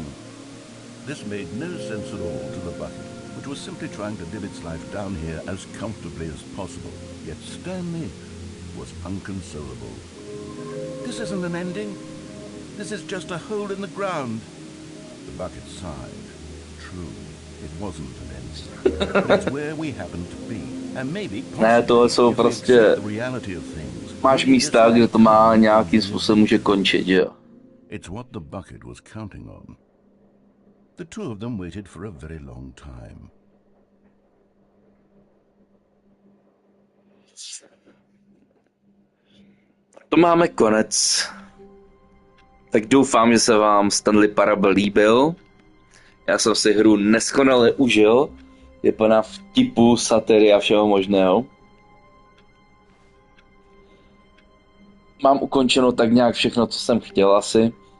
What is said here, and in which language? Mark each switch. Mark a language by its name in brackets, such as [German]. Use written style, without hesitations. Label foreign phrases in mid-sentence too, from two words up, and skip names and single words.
[English] This made no sense at all to the bucket, which was simply trying to live its life down here as comfortably as possible. Yet Stanley was inconsolable. This isn't an ending. This is just a hole in the ground. The bucket sighed. True, it wasn't an ending. But it's where we happen to be. And maybe [Czech] Ne, tohle jsou prostě... Máš místa, kde to má nějakým způsobem může končit, že jo? [English] It's what the bucket was counting on. The two of them waited for a very long time. [Czech] To máme konec. Tak doufám, že se vám Stanley Parable líbil. Já jsem si hru neskonale užil. Je plná vtipu, satiry a všeho možného. Mám ukončeno tak nějak všechno, co jsem chtěl asi.